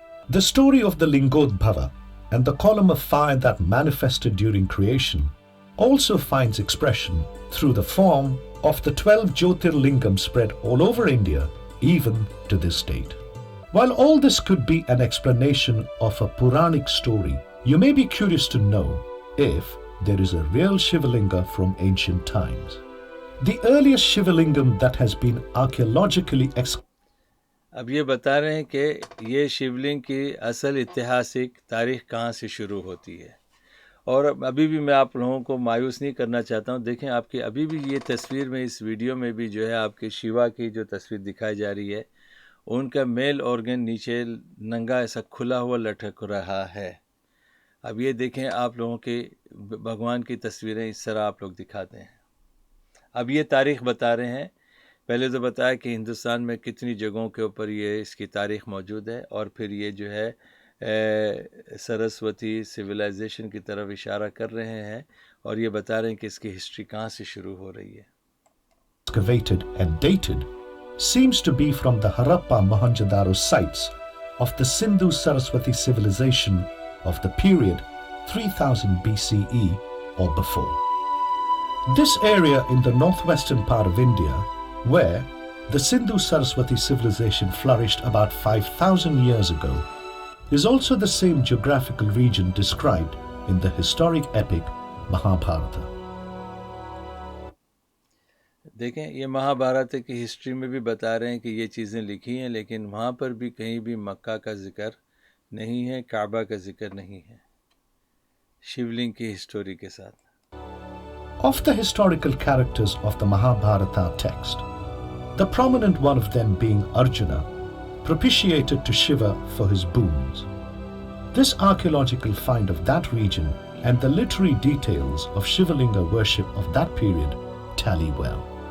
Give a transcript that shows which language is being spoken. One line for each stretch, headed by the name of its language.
English: The story of the Lingodbhava and the column of fire that manifested during creation also finds expression through the form of the 12 Jyotirlingams spread all over India, even to this date. While all this could be an explanation of a Puranic story, you may be curious to know if there is a real Shivalinga from ancient times. The earliest Shivalingam that has been archaeologically
Hindi: अब ये बता रहे हैं कि ये शिवलिंग की असल ऐतिहासिक तारीख़ कहाँ से शुरू होती है। और अभी भी मैं आप लोगों को मायूस नहीं करना चाहता हूँ। देखें, आपकी अभी भी ये तस्वीर में, इस वीडियो में भी जो है आपके शिवा की जो तस्वीर दिखाई जा रही है, उनका मेल ऑर्गन नीचे नंगा ऐसा खुला हुआ लटक रहा है। अब ये देखें, आप लोगों के भगवान की तस्वीरें इस तरह आप लोग दिखाते हैं। अब ये तारीख़ बता रहे हैं। पहले तो बताया कि हिंदुस्तान में कितनी जगहों के ऊपर ये इसकी तारीख़ मौजूद है, और फिर ये जो है सरस्वती सिविलाइजेशन की तरफ इशारा कर रहे हैं, और ये बता रहे हैं कि इसकी हिस्ट्री कहाँ से शुरू हो रही है।
English: Excavated and dated seems to be from the Harappa Mohenjo-daro sites of the Sindhu Saraswati civilization of the period 3000 BCE or before. This area in the northwestern part of India, where the Sindhu Saraswati civilization flourished about 5,000 years ago, is also the same geographical region described in the historic epic Mahabharata.
Hindi: देखें, ये महाभारत की history में भी बता रहे हैं कि ये चीज़ें लिखी हैं, लेकिन वहाँ पर भी कहीं भी मक्का का जिक्र नहीं है, काबा का जिक्र नहीं है, शिवलिंग की हिस्टोरी के साथ।
English: Of the historical characters of the Mahabharata text, the prominent one of them being Arjuna, propitiated to Shiva for his boons. This archaeological find of that region and the literary details of Shivalinga worship of that period tally well.